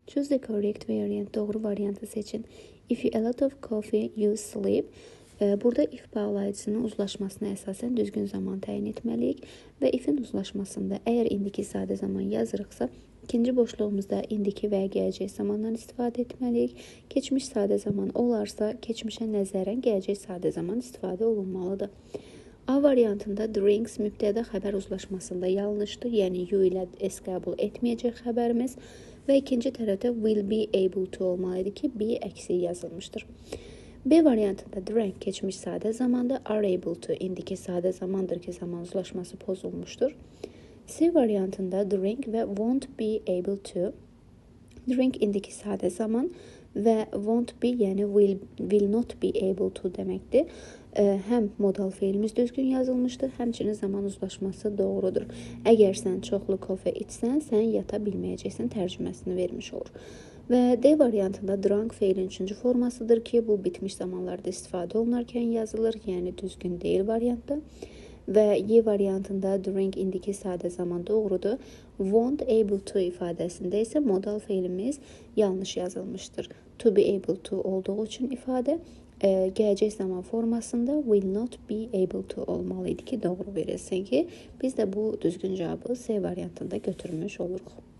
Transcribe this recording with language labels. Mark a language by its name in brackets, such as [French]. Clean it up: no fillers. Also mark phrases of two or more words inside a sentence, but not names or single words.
[English] Choose the correct variant. [Azerbaijani] Doğru variantı seçin. [English] If you a lot of coffee, you sleep. [Azerbaijani] Burada if bağlayıcısının uzlaşmasına əsasən düzgün zaman təyin etməliyik və ifin uzlaşmasında əgər indiki sadə zaman yazırıqsa, ikinci boşluğumuzda indiki və gələcək zamandan istifadə etməliyik. Keçmiş sadə zaman olarsa, keçmişə nəzərən gələcək sadə zaman istifadə olunmalıdır. A variantında drinks mübtəda xəbər uzlaşmasında yanlışdır, yəni you ilə s qəbul etməyəcək xəbərimiz və ikinci tərəfdə [English] will be able to [Azerbaijani] olmalıydı ki, be əksi yazılmışdır. B variantında drank keçmiş sadə zamanda, [English] are able to [Azerbaijani] indiki sadə zamandır ki, zaman uzlaşması pozulmuşdur. C variantında drink və [English] won't be able to, [Azerbaijani] drink indiki sadə zaman və [English] won't be, [Azerbaijani] yəni [English] will not be able to [Azerbaijani] deməkdir. Həm modal feilimiz düzgün yazılmışdır, həmçinin zaman uzlaşması doğrudur. Əgər sən çoxlu kofe içsən, sən yata bilməyəcəksən tərcüməsini vermiş olur. Və D variantında drunk feilin 3-cü formasıdır ki, bu bitmiş zamanlarda istifadə olunarkən yazılır, yəni düzgün deyil variantda. Və Y variantında drink indiki sadə zaman doğrudur. [English] Won't able to [Azerbaijani] ifadəsində isə modal feilimiz yanlış yazılmışdır. [English] To be able to [Azerbaijani] olduğu üçün ifadə gələcək zaman formasında [English] will not be able to [Azerbaijani] olmalıydı ki, doğru verilsin ki, biz də bu düzgün cavabı C variantında götürmüş oluruq.